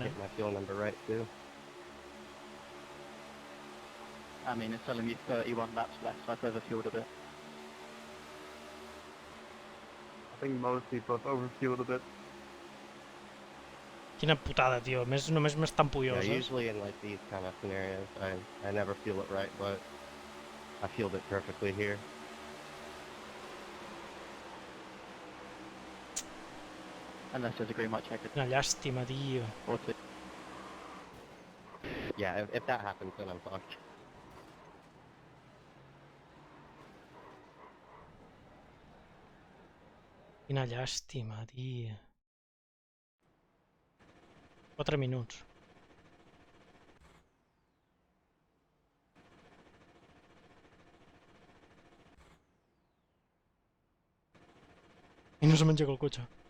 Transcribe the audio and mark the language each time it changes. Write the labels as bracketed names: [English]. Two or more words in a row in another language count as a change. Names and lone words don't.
[English] I hit my fuel number right too. I mean, it's telling me 31 laps left, so I've overfueled a bit. I think most people have overfueled a bit. [Catalan] Quina putada, tio. Només m'és tan [English] Yeah, pullós, usually in like these kind of scenarios, I never fuel it right, but I fueled it perfectly here. Unless there's a green light checker. [Catalan] Quina llàstima, tio. [English] Or two. Yeah, if that happens, then I'm fucked. [Catalan] Quina llàstima, tio. 4 minuts. I no s'ha menjat el cotxe.